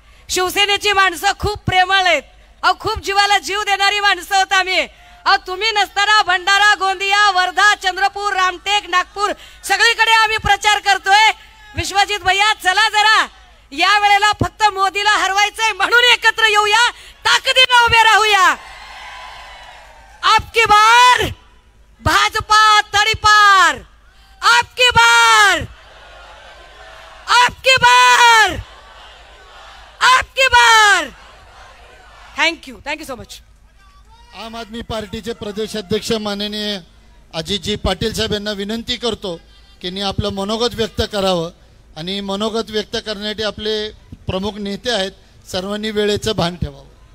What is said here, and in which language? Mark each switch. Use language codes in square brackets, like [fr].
[mr] शिवसेनेची माणसं खूप प्रेमळ आहेत. अहो खूप जीवाला जीव देणारी माणसं होत आम्ही. अहो तुम्ही नसताना भंडारा, गोंदिया, वर्धा, चंद्रपूर, रामटेक, नागपूर सगळीकडे आम्ही प्रचार करतोय. विश्वजित भैया चला जरा, या वेळेला फक्त मोदीला हरवायचंय म्हणून एकत्र येऊया, ताकदीने उभे राहूया. [hi] आपकी बार भाजपा तडीपार, आपकी बार, आपकी बार, आपकी बार. [en] Thank you so much. [mr] आम आदमी पार्टीचे प्रदेश अध्यक्ष माननीय अजितजी पाटील साहेब यांना विनंती करतो की त्यांनी आपलं मनोगत व्यक्त करावं आणि मनोगत व्यक्त करण्यासाठी आपले प्रमुख नेते आहेत, सर्वांनी वेळेचं भान ठेवावं.